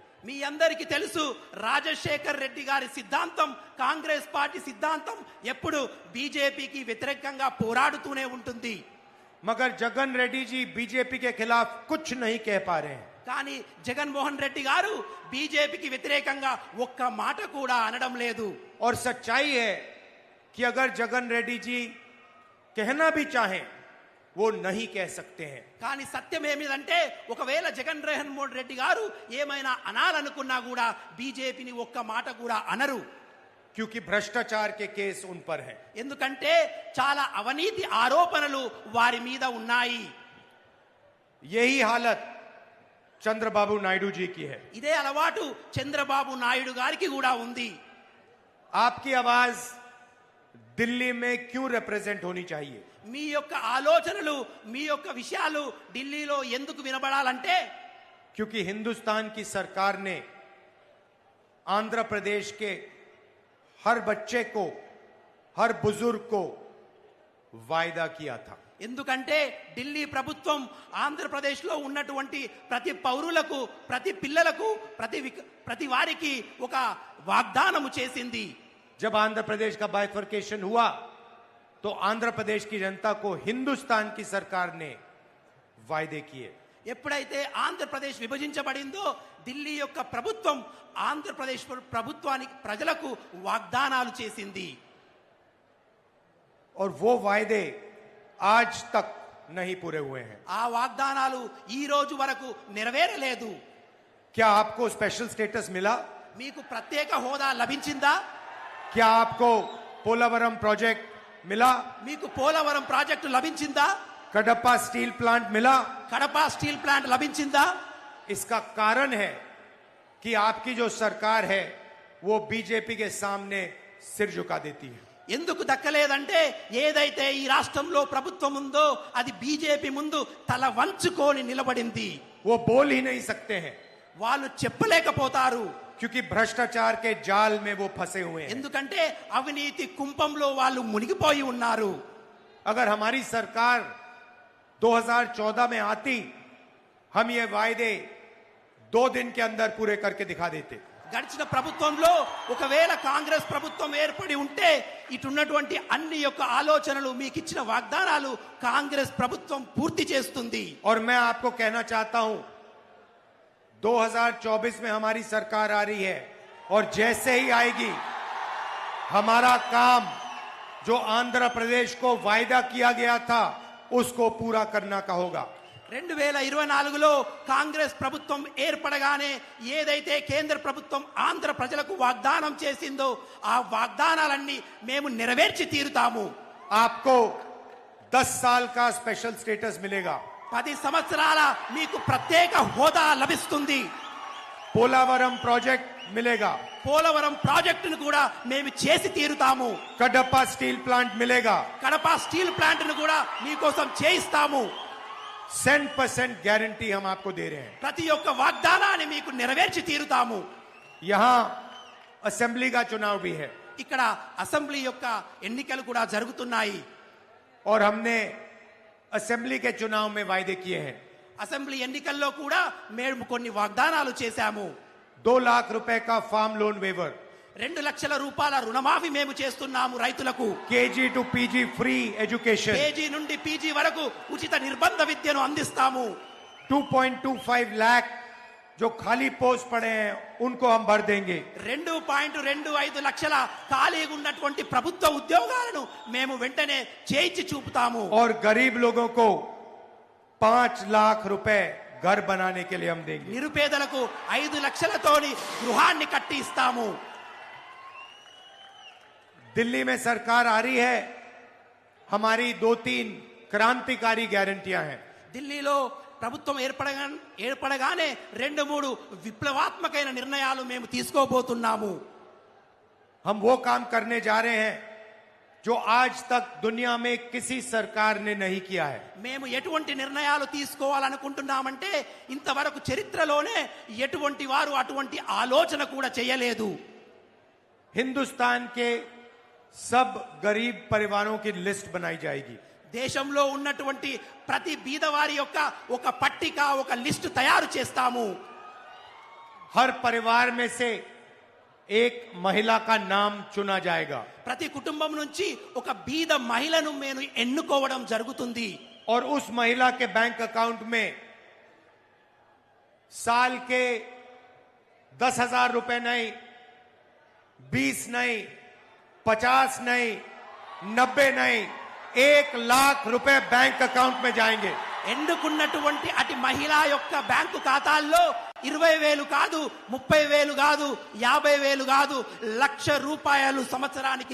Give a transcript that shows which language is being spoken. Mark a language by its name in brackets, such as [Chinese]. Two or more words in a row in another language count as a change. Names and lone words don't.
[Telugu] మీ అందరికీ తెలుసు, రాజశేఖర్ రెడ్డి గారి సిద్ధాంతం, కాంగ్రెస్ పార్టీ సిద్ధాంతం ఎప్పుడు బీజేపీకి వ్యతిరేకంగా పోరాడుతూనే ఉంటుంది. [Hindi] मगर जगन रेड्डी जी बीजेपी के खिलाफ कुछ नहीं कह पा रहे हैं. [Telugu] కానీ జగన్మోహన్ రెడ్డి గారు బీజేపీకి వ్యతిరేకంగా ఒక్క మాట కూడా అనడం లేదు. [Hindi] और सच्चाई है कि अगर जगन रेड्डी जी कहना भी चाहें वो नहीं कह सकते हैं. [Telugu] కానీ సత్యం ఏమిటంటే ఒకవేళ జగన్మోహన్ రెడ్డి గారు ఏమైనా అనాలనుకున్నా కూడా బీజేపీని ఒక్క మాట కూడా అనరు. [Hindi] क्योंकि भ्रष्टाचार के केस उन पर हैं. [Telugu] ఎందుకంటే చాలా అవినీతి ఆరోపణలు వారి మీద ఉన్నాయి. [Hindi] यही हालत चंद्रबाबू नायडू जी की है. [Telugu] ఇదే అలవాటు చంద్రబాబు నాయుడు గారికి కూడా ఉంది. [Hindi] आपकी आवाज दिल्ली में क्यों रिप्रेजेंट होनी चाहिए? [Telugu] మీ యొక్క ఆలోచనలు, మీ యొక్క విషయాలు ఢిల్లీలో ఎందుకు వినబడాలంటే [Hindi] क्योंकि हिंदुस्तान की सरकार ने आंध्र प्रदेश के हर बच्चे को, हर बुजुर्ग को वायदा किया था. [Telugu] ఎందుకంటే ఢిల్లీ ప్రభుత్వం ఆంధ్రప్రదేశ్లో ఉన్నటువంటి ప్రతి పౌరులకు, ప్రతి పిల్లలకు, ప్రతి వారికి ఒక వాగ్దానము చేసింది. [Hindi] जब आंध्र प्रदेश का बाइफर्केशन हुआ तो आंध्र प्रदेश की जनता को हिंदुस्तान की सरकार ने वायदे किए. [Telugu] ఎప్పుడైతే ఆంధ్రప్రదేశ్ విభజించబడిందో ఢిల్లీ యొక్క ప్రభుత్వం ఆంధ్రప్రదేశ్ ప్రభుత్వానికి, ప్రజలకు వాగ్దానాలు చేసింది. [Hindi] और वो वायदे आज तक नहीं पूरे हुए हैं. [Telugu] ఆ వాగ్దానాలు ఈ రోజు వరకు నెరవేరలేదు. [Hindi] क्या आपको [English] special status [Hindi] मिला? [Telugu] మీకు ప్రత్యేక హోదా లభించిందా? [Hindi] क्या आपको पोलावरम प्रोजेक्ट मिला? [Telugu] మీకు పోలవరం ప్రాజెక్టు లభించిందా? [Hindi] कडप्पा [English] steel plant [Hindi] मिला? [Telugu] కడప [English] steel plant [Telugu] లభించిందా? [Hindi] इसका कारण है कि आपकी जो सरकार है वो बीजेपी के सामने सिर झुका देती है। [Telugu] ఎందుకు దక్కలేదంటే ఏదైతే ఈ రాష్ట్రంలో ప్రభుత్వం ఉందో అది బీజేపీ ముందు తల వంచుకొని నిలబడింది. [Hindi] वो बोल ही नहीं सकते हैं [Telugu] వాళ్ళు చెప్పలేకపోతారు. [Hindi] क्योंकि भ्रष्टाचार के जाल में वो फंसे हुए हैं। [Telugu] ఎందుకంటే అవినీతి కుంపంలో వాళ్ళు మునిగిపోయి ఉన్నారు. [Hindi] अगर हमारी सरकार 2014 में आती, हम ये वायदे 2 दिन के अंदर पूरे करके दिखा देते। [Telugu] గడిచిన ప్రభుత్వంలో ఒకవేళ కాంగ్రెస్ ప్రభుత్వం ఏర్పడి ఉంటే ఇటున్నటువంటి అన్ని యొక్క ఆలోచనలు మీకు ఇచ్చిన వాగ్దానాలు కాంగ్రెస్ ప్రభుత్వం పూర్తి చేస్తుంది. [Hindi] और मैं आपको कहना चाहता हूं 2024 में हमारी सरकार आ रही है और जैसे ही आएगी हमारा काम जो आंध्र प्रदेश को वायदा किया गया था उसको पूरा करना का होगा। [Telugu] 2024లో కాంగ్రెస్ ప్రభుత్వం ఏర్పడగానే ఏదైతే కేంద్ర ప్రభుత్వం ఆంధ్ర ప్రజలకు వాగ్దానం చేసిందో ఆ వాగ్దానాలన్నీ మేము నెరవేర్చి తీరుతాము. [Hindi] आपको 10 साल का [English] special status [Hindi] मिलेगा। [Telugu] 10 సంవత్సరాల మీకు ప్రత్యేక హోదా లభిస్తుంది. [Hindi] पोलावरम प्रोजेक्ट मिलेगा। [Telugu] పోలవరం ప్రాజెక్టును కూడా మేము చేసి తీరుతాము. [Hindi] कडप्पा [English] steel plant [Hindi] मिलेगा। [Telugu] కడప [English] steel plant [Telugu] ను కూడా మీకోసం చేయిస్తాము. [Hindi] 100% गारंटी हम आपको दे रहे हैं। [Telugu] ప్రతి ఒక్క వాగ్దానాన్ని మీకు నెరవేర్చి తీరుతాము. [Hindi] यहां असेंबली का चुनाव भी है [Telugu] ఇక్కడ అసెంబ్లీ యొక్క ఎన్నికలు కూడా జరుగుతున్నాయి. [Hindi] और हमने असेंबली के चुनाव में वायदे किए हैं। [Telugu] అసెంబ్లీ ఎన్నికల్లో కూడా మేము కొన్ని వాగ్దానాలు చేశాము. [Hindi] 2 लाख रुपए का [English] farm loan waiver, [Telugu] 2 లక్షల రూపాయల రుణమాఫీ మేము చేస్తున్నాము రైతులకు. [English] KG to PG free education, [Telugu] కేజీ నుండి పీజీ వరకు ఉచిత నిర్బంధ విద్యను అందిస్తాము. [Hindi] 2.25 लाख जो खाली पोस्ट पड़े हैं उनको हम भर देंगे। [Telugu] 2.25 లక్షల ఖాళీగా ఉన్నటువంటి ప్రభుత్వ ఉద్యోగాలను మేము వెంటనే చేయించి చూపుతాము. [Hindi] और गरीब लोगों को 5 लाख रुपए घर बनाने के लिए हम देंगे। [Telugu] నిరుపేదలకు 5 లక్షలతోని గృహాన్ని కట్టి ఇస్తాము. [Hindi] दिल्ली में सरकार आ रही है, हमारी 2-3 क्रांतिकारी गारंटियां हैं। [Telugu] ఢిల్లీలో ప్రభుత్వం ఏర్పడగానే 2-3 విప్లవాత్మకమైన నిర్ణయాలు మేము తీసుకోబోతున్నాము. [Hindi] हम वो काम करने जा रहे हैं जो आज तक दुनिया में किसी सरकार ने नहीं किया है। [Telugu] మేము ఎటువంటి నిర్ణయాలు తీసుకోవాలనుకుంటున్నామంటే ఇంతవరకు చరిత్రలోనే ఎటువంటి వారు అటువంటి ఆలోచన కూడా చేయలేదు. [Hindi] हिंदुस्तान के सब गरीब परिवारों की लिस्ट बनाई जाएगी। [Telugu] దేశంలో ఉన్నటువంటి ప్రతి బీదవారి యొక్క ఒక పట్టిక ఒక లిస్టు తయారు చేస్తాము. [Hindi] हर परिवार में से एक महिला का नाम चुना जाएगा [Telugu] ప్రతి కుటుంబం నుంచి ఒక బీద మహిళను మేము ఎన్నుకోవడం జరుగుతుంది. [Hindi] और उस महिला के [English] bank account [Hindi] में साल के 10,000 रुपए नहीं, 20 नहीं, 50 नहीं, 90 नहीं, 1 लाख रुपए [English] bank account [Hindi] में जाएंगे। [Telugu] ఎన్నుకున్నటువంటి అటు మహిళ యొక్క బ్యాంకు ఖాతాల్లో 20,000 కాదు, 30,000 కాదు, 50,000 కాదు, 1,00,000 రూపాయలు సంవత్సరానికి